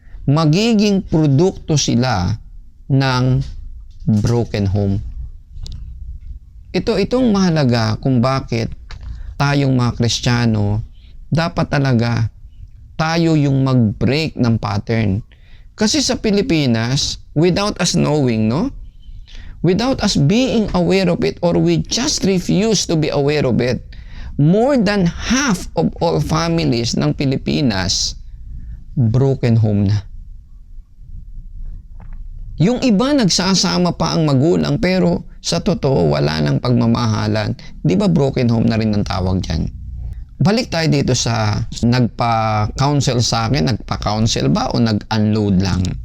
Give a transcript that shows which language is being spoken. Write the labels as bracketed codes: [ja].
[tl] Magiging produkto sila ng broken home. Itong mahalaga kung bakit tayong mga Kristiyano, dapat talaga tayo yung mag-break ng pattern. Kasi sa Pilipinas, [en] without us knowing, without us being aware of it, or we just refuse to be aware of it, more than half of all families ng Pilipinas, broken home na. [tl] Yung iba nagsasama pa ang magulang, pero sa totoo wala nang pagmamahalan. Di ba broken home na rin ang tawag dyan? Balik tayo dito sa nagpa-counsel sa akin, nagpa-counsel ba o nag-unload lang?